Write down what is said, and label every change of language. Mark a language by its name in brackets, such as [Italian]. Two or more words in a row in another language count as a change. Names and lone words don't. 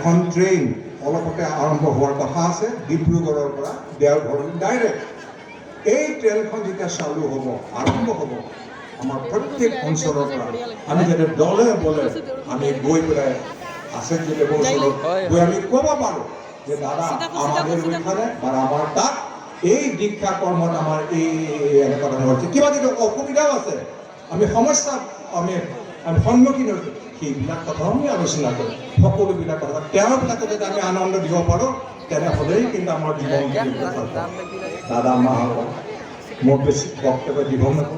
[Assamese] এখন ট্ৰেইন অলপতে আৰম্ভ হোৱাৰ কথা আছে ডিব্ৰুগড়ৰ পৰা দেওঘৰলৈ ডাইৰেক্ট। এই ট্ৰেইনখন যেতিয়া চালু হ'ব, আৰম্ভ হ'ব, আমাৰ প্ৰত্যেক অঞ্চলৰ পৰা আমি যাতে দলে বলে আমি গৈ পেলাই আচাৰ্যদেৱৰ ওচৰত গৈ আমি ক'ব পাৰোঁ যে দাদা [Bangla] আমাদের ওইখানে [Assamese] বা আমার তাত এই দীক্ষা কর্মত আমার এই এনেকুৱা ধৰণৰ হৈছে, কিবা যদি অসুবিধাও আছে, আমি সমস্যা আমি সন্মুখীন হৈছোঁ, সেইবিলাক কথাও আমি আলোচনা কৰোঁ। সকলোবিলাক কথা তেওঁবিলাকে যদি আমি আনন্দ দিব পাৰোঁ, তেনেহ'লেই কিন্তু আমাৰ জীৱন দাদা মাহঁতক মোৰ বেছি বক্তব্য দীঘল নকৰোঁ।